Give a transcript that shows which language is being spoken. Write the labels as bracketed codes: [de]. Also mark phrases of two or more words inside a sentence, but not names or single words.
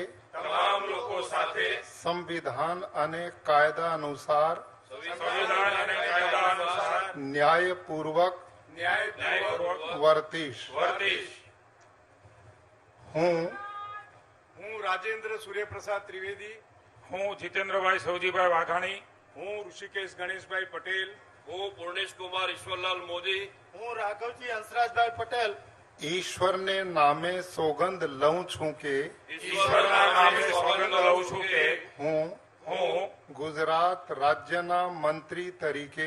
[gu] તમામ લોકો સાથે સંવિધાન અને કાયદા અનુસાર સંવિધાન અને કાયદા અનુસાર ન્યાયપૂર્વક ન્યાયપૂર્વક વર્તીશ. વર્તીશ. હું હું રાજેન્દ્ર सूर्य प्रसाद त्रिवेदी, हूँ जितेंद्रभाई सौजीभाई वाघाणी, हूँ ऋषिकेश गणेशभाई पटेल, હું પૂર્ણેશ કુમાર ઈશ્વરલાલ મોદી, હું રાઘવજી હંસરાજભાઈ પટેલ ઈશ્વરને નામે સોગંદ લઉં છું કે ઈશ્વરના નામે સોગંદ લઉં છું કે હું હું ગુજરાત રાજ્યના મંત્રી તરીકે